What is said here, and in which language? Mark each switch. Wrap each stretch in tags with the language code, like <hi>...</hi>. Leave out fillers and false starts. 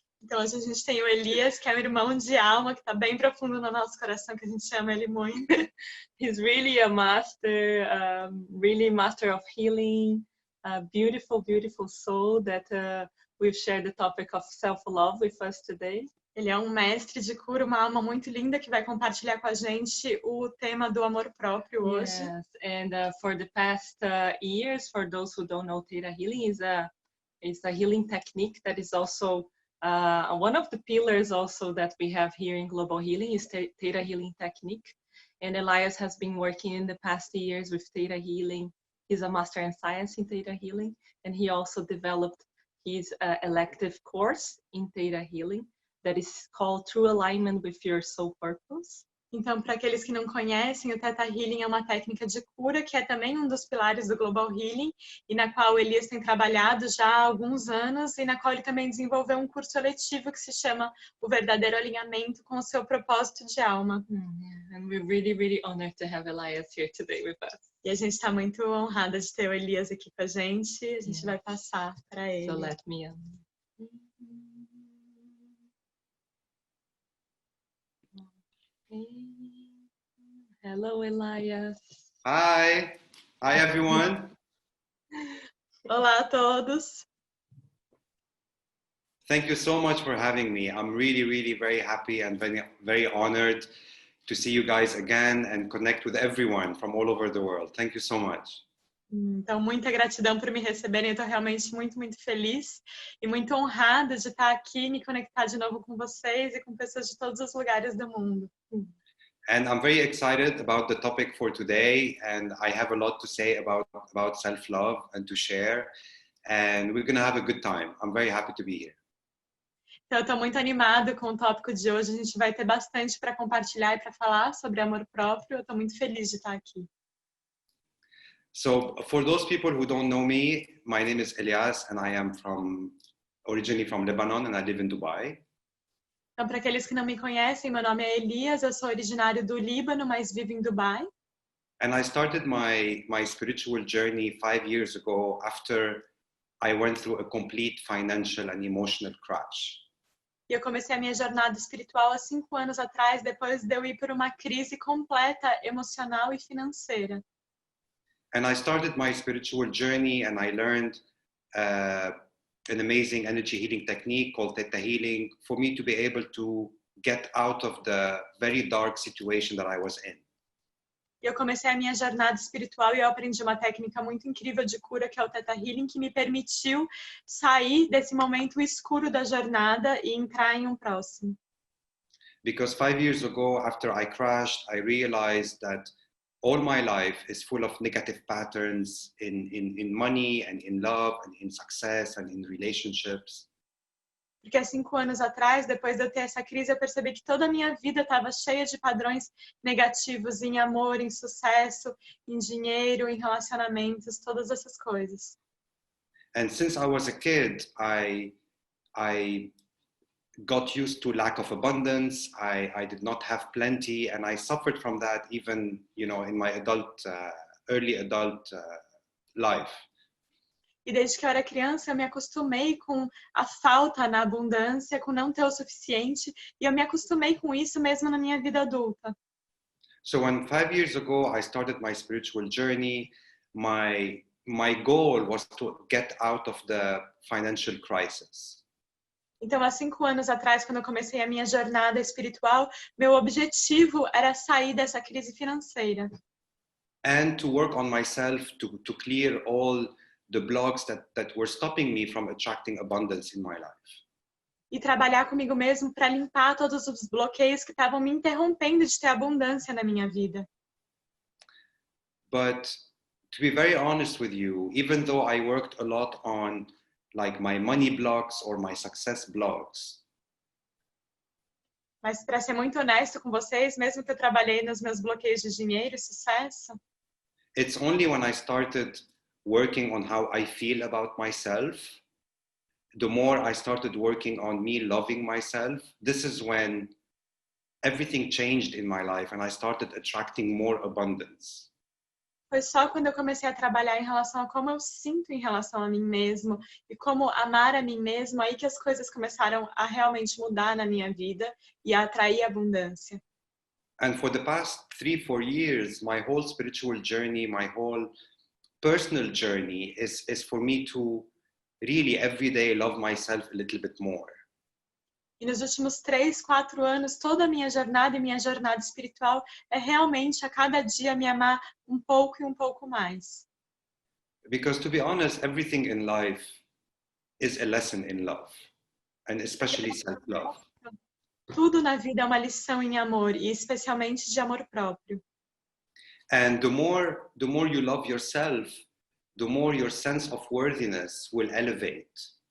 <pt>Então hoje a gente tem o Elias, que é um irmão de alma, que está bem profundo no nosso coração, que a gente ama ele muito.</pt> <en>He's really a master, really master of healing, a beautiful, beautiful soul that we've shared the topic of self-love with us today.</en> <pt>Ele é um mestre de cura, uma alma muito linda que vai compartilhar com a gente o tema do amor próprio hoje.</pt> <en>Yes, and for the past years, for those who don't know, ThetaHealing is a healing technique that is also one of the pillars also that we have here in Global Healing is ThetaHealing technique. And Elias has been working in the past years with ThetaHealing. He's a master in science in ThetaHealing, and he also developed his elective course in ThetaHealing that is called True Alignment with Your Soul Purpose.</en> <pt>Então, para aqueles que não conhecem, o ThetaHealing é uma técnica de cura que é também um dos pilares do Global Healing e na qual o Elias tem trabalhado já há alguns anos e na qual ele também desenvolveu um curso eletivo que se chama O Verdadeiro Alinhamento com o Seu Propósito de Alma.</pt> <en>And we're really, really honored to have Elias here today with us.</en> <pt>E a gente está muito honrada de ter o Elias aqui com a gente. A gente vai passar para ele.</pt> <en>So let me Hello, Elias. Hi. Hi, everyone.</en> <pt>Olá a todos.</pt> <en>Thank you so much for having me. I'm really, really very happy and very, very honored to see you guys again and connect with everyone from all over the world. Thank you so much.</en> <pt>Então, muita gratidão por me receberem. Eu estou realmente muito, muito feliz e muito honrada de estar aqui e me conectar de novo com vocês e com pessoas de todos os lugares do mundo.</pt> <en>And I'm very excited about the topic for today, and I have a lot to say about self-love and to share, and we're going to have a good time. I'm very happy to be here.</en> <pt>Então, eu estou muito animada com o tópico de hoje. A gente vai ter bastante para compartilhar e para falar sobre amor próprio. Eu estou muito feliz de estar aqui.</pt> <en>So, for those people who don't know me, my name is Elias, and I am originally from Lebanon, and I live in Dubai.</en> <pt>Então, para aqueles que não me conhecem, meu nome é Elias, eu sou originário do Líbano, mas vivo em Dubai.</pt> <en>And I started my spiritual journey 5 years ago after I went through a complete financial and emotional crash.</en> <pt>E eu comecei a minha jornada espiritual há 5 anos atrás, depois de eu ir por uma crise completa emocional e financeira.</pt> <en>And I started my spiritual journey and I learned an amazing energy healing technique called ThetaHealing for me to be able to get out of the very dark situation that I was in.</en> <pt>Eu comecei a minha jornada espiritual e eu aprendi uma técnica muito incrível de cura que é o ThetaHealing, que me permitiu sair desse momento escuro da jornada e entrar em um próximo.</pt> <en>Because 5 years ago, after I crashed, I realized that all my life is full of negative patterns in money and in love and in success and in relationships.</en> <pt>Porque há 5 anos atrás, depois de eu ter essa crise, eu percebi que toda a minha vida estava cheia de padrões negativos em amor, em sucesso, em dinheiro, em relacionamentos, todas essas coisas.</pt> <en>And since I was a kid, I got used to lack of abundance. I did not have plenty, and I suffered from that even, in my early adult life.</en> <pt>E desde que eu era criança, eu me acostumei com a falta na abundância, com não ter o suficiente, e eu me acostumei com isso mesmo na minha vida adulta.</pt> <en>So when 5 years ago I started my spiritual journey, my goal was to get out of the financial crisis.</en> <pt>Então, há 5 anos atrás, quando eu comecei a minha jornada espiritual, meu objetivo era sair dessa crise financeira.</pt> <en>And to work on myself to clear all the blocks that were stopping me from attracting abundance in my life.</en> <pt>E trabalhar comigo mesmo para limpar todos os bloqueios que estavam me interrompendo de ter abundância na minha vida.</pt> <en>But to be very honest with you, even though I worked a lot on like my money blocks or my success blocks,</en> <pt>Mas para ser muito honesto com vocês, mesmo que eu trabalhei nos meus bloqueios de dinheiro e sucesso,</pt> <en>it's only when I started working on how I feel about myself, the more I started working on me loving myself, this is when everything changed in my life and I started attracting more abundance.</en> <pt>foi só quando eu comecei a trabalhar em relação a como eu sinto em relação a mim mesmo e como amar a mim mesmo, aí que as coisas começaram a realmente mudar na minha vida e a atrair abundância.</pt> <en>And for the past 3-4 years, my whole spiritual journey, my whole personal journey is for me to really every day love myself a little bit more.</en> <pt>E nos últimos 3, 4 anos, toda a minha jornada e minha jornada espiritual é realmente a cada dia me amar um pouco e um pouco mais.</pt> <en>Because to be honest, everything in life is a lesson in love, and especially self-love.</en> <pt>Tudo na vida é uma lição em amor, e especialmente de amor próprio.</pt> <en>And the more you love yourself, the more your sense of worthiness will elevate.</en>